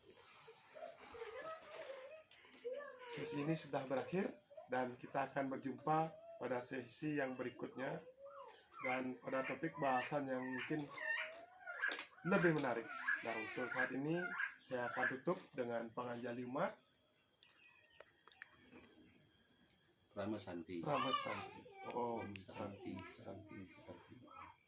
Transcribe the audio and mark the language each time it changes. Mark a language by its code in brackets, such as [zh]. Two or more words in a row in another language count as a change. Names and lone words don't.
[id] Sesi ini sudah berakhir dan kita akan berjumpa pada sesi yang berikutnya dan pada topik bahasan yang mungkin lebih menarik. Nah, untuk saat ini saya akan tutup dengan [ban] panganjali umat [sa] Rama Santi. Ramesanti. Om Santi Santi Santi.